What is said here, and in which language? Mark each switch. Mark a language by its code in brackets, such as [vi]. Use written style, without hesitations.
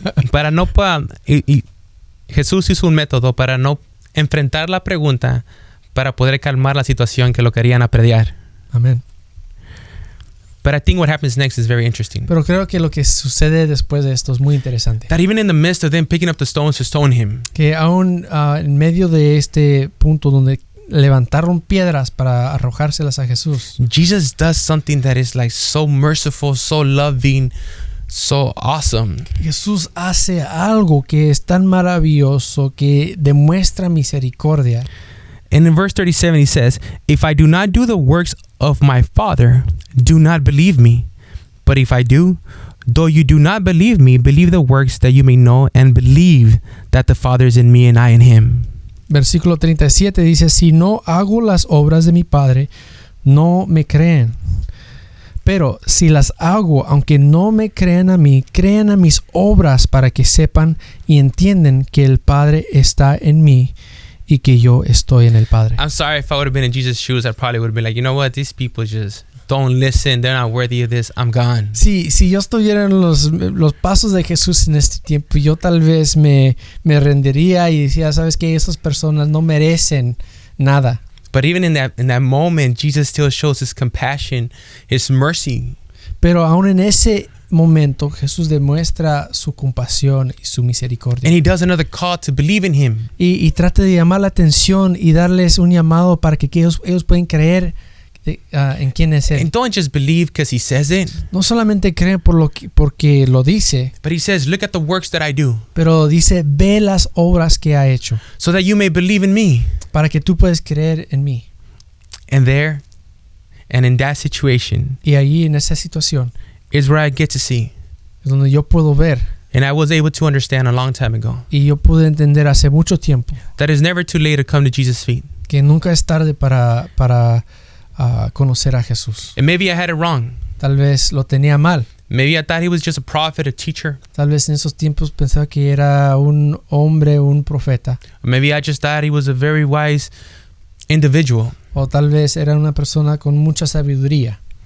[es] Para no Jesús hizo un método para no enfrentar la pregunta, para poder calmar la situación que lo querían aprediar. Amén. [en] But I think what happens next is very interesting. [es] Pero creo que lo que sucede después de esto es muy interesante. [en] That even in the midst of them picking up the stones to stone him, [es] Que aún en medio de este punto donde levantaron piedras para arrojárselas a Jesús, [en] Jesus does something that is like so merciful, so loving, so awesome. [es] Jesús hace algo que es tan maravilloso, que demuestra misericordia. [en] And in verse 37 he says, if I do not do the works of my Father, do not believe me. But if I do, though you do not believe me, believe the works, that you may know and believe that the Father is in me and I in him. [es] Versículo 37 dice, si no hago las obras de mi Padre, no me creen. Pero si las hago, aunque no me crean a mí, crean a mis obras, para que sepan y entiendan que el Padre está en mí y que yo estoy en el Padre. [en] I'm sorry, if I would have been in Jesus' shoes, I probably would have been like, you know what, these people just don't listen, they're not worthy of this, I'm gone. [es] Si yo estuviera en los pasos de Jesús en este tiempo, yo tal vez me rendiría y decía, ¿sabes qué? Esas personas no merecen nada. [en] But even in that moment, Jesus still shows his compassion, his mercy. [es] Pero aún en ese momento, Jesús demuestra su compasión y su misericordia. [en] And he does another call to believe in him. [es] Y trata de llamar la atención y darles un llamado para que ellos puedan creer en quién es él. [en] And don't just believe because he says it. [es] No solamente creen porque lo dice, [en] But he says, look at the works that I do, [es] pero dice, ve las obras que ha hecho, [en] so that you may believe in me. [es] para que tú puedas creer en mí. [en] And there, and in that situation, [es] Y allí en esa situación [en] is where I get to see. [es] es donde yo puedo ver, [en] And I was able to understand a long time ago [es] y yo pude entender hace mucho tiempo, [en] that it's never too late to come to Jesus' feet. [es] que nunca es tarde para conocer a Jesús. [en] And maybe I had it wrong. [es] Tal vez lo tenía mal. [en] Maybe I thought he was just a prophet, a teacher. [es] Tal vez en esos tiempos pensaba que era un hombre, un profeta. [en] Or maybe I just thought he was a very wise individual. [es] O tal vez era una persona con mucha sabiduría.